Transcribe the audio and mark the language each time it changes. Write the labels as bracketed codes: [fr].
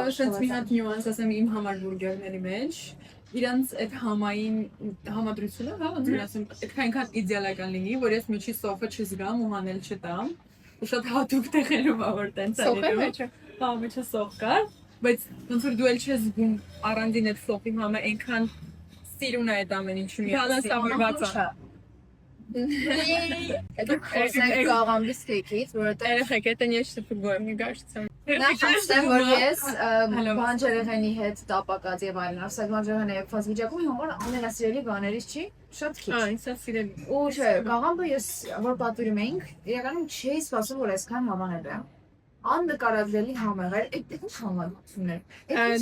[hy] Շենց մի հատ նյուանս ասեմ իմ համար բուրգերների մեջ իրանց այդ համային համադրությունը, հա, ոնց ասեմ, այդքան իդեալական լինի, որ ես միջի սոֆը չզգամ ու հանել չտամ, ու շատ հատուկ տեղերով ա որ տենց է լինում։ Հա, միջը սոֆ կար, բայց ոնց որ դու էլ չես զգում առանձին այդ սոֆի համը այնքան սիրուն է այդ ամեն ինչը բալանսավորված է։ [ru] Это [hy] խոսենք կաղամբի ստեյքից, որովհետեւ [ru] Երեխեք, это нечто другое, мне кажется։ [hy] Նախանցեմ որ ես բանջարեղենի հետ տապակած եւ այլն, ասած բանջարեղենը եփված վիճակում իմ համար ամենասիրելի բաներից չի, շատ քիչ։ Ինձ սիրելի։ Ու չէ, կաղամբը ես որ պատվիրում էինք, իրականում չէի սպասում որ այսքան համանել է։ Անդկարավելի համեղ էր, այդ ինչ համալությունն էր։